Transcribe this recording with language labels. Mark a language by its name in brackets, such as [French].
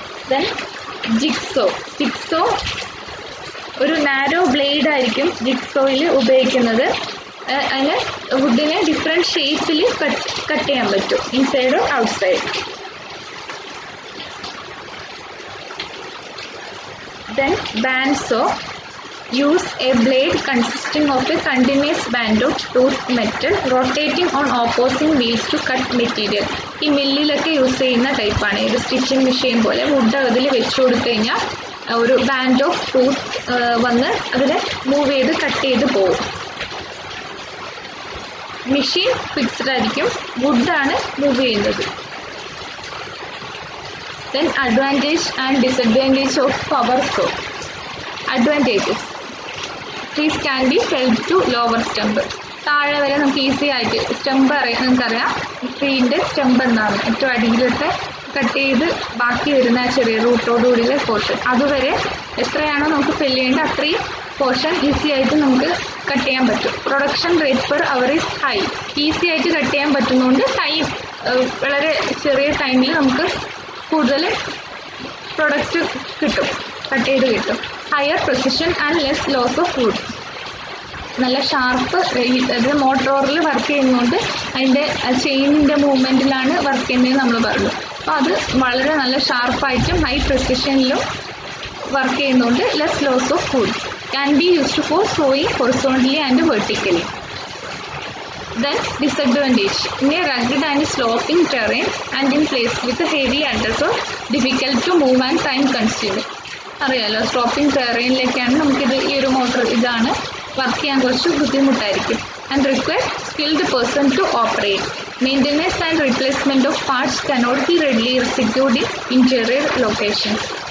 [Malayalam] Then jigsaw. Jigsaw ഒരു narrow blade ആയിരിക്കും ജിഗ്സോയിൽ ഉപയോഗിക്കുന്നത്. അതിന് വുഡിനെ ഡിഫറെൻറ്റ് ഷേപ്പിൽ കട്ട് ചെയ്യാൻ പറ്റും, [English] Inside or outside. Then bandsaw use a blade consisting of a continuous band of toothed metal rotating on opposing wheels to cut material. [Malayalam] ഈ മില്ലിലൊക്കെ use ചെയ്യുന്ന ടൈപ്പാണ്. ഇത് സ്റ്റിച്ചിങ് മെഷീൻ പോലെ വുഡ് അതിൽ വെച്ച് കൊടുത്തു കഴിഞ്ഞാൽ ഒരു ബാൻഡ് ഓഫ് ടൂത്ത് വന്ന് അതിനെ മൂവ് ചെയ്ത് കട്ട് ചെയ്ത് പോകും. മെഷീൻ ഫിക്സ്ഡ് ആയിരിക്കും, വുഡാണ് മൂവ് ചെയ്യുന്നത്. [English] Then advantage and disadvantage of power saw. Advantages: trees can be felled to lower stump. [Malayalam] താഴെ വരെ നമുക്ക് ഈസി ആയിട്ട് സ്റ്റെമ്പ് നമുക്കറിയാം, ട്രീൻ്റെ സ്റ്റെമ്പ് എന്താണ്, ഏറ്റവും അടിയിലത്തെ കട്ട് ചെയ്ത് ബാക്കി വരുന്ന ചെറിയ റൂട്ടോടുകൂടിയുള്ള പോർഷൻ, അതുവരെ എത്രയാണോ നമുക്ക് ഫെല്ല് ചെയ്യേണ്ടത് അത്രയും പോർഷൻ ഈസി ആയിട്ട് നമുക്ക് കട്ട് ചെയ്യാൻ പറ്റും. [English] Production rate per hour is high. [Malayalam] Easy ആയിട്ട് കട്ട് ചെയ്യാൻ പറ്റുന്നതുകൊണ്ട് ടൈം വളരെ ചെറിയ ടൈമിൽ നമുക്ക് കൂടുതൽ പ്രൊഡക്റ്റ് കിട്ടും, കട്ട് ചെയ്ത് കിട്ടും. [English] Higher precision and less loss of wood. [Malayalam] നല്ല ഷാർപ്പ്, അത് മോട്ടോറിൽ വർക്ക് ചെയ്യുന്നതുകൊണ്ട് അതിൻ്റെ ചെയിനിൻ്റെ മൂവ്മെൻറ്റിലാണ് വർക്ക് ചെയ്യുന്നത് നമ്മൾ പറഞ്ഞു. അപ്പോൾ അത് വളരെ നല്ല ഷാർപ്പായിട്ടും ഹൈ പ്രിസിഷനിലും വർക്ക് ചെയ്യുന്നതുകൊണ്ട് [English] Less loss of food. Can be used for sowing horizontally and vertically. Then disadvantage. In a rugged and sloping terrain and in place with a heavy undertow, difficult to move and time consuming. [Malayalam] അറിയാലോ, sloping ടെറൈനിലേക്കാണ് നമുക്കിത് ഈ ഒരു motor ഇതാണ് work ചെയ്യാൻ കുറച്ച് ബുദ്ധിമുട്ടായിരിക്കും. [English] And require skilled person to operate. Maintenance and replacement of parts cannot be readily execute in interior locations.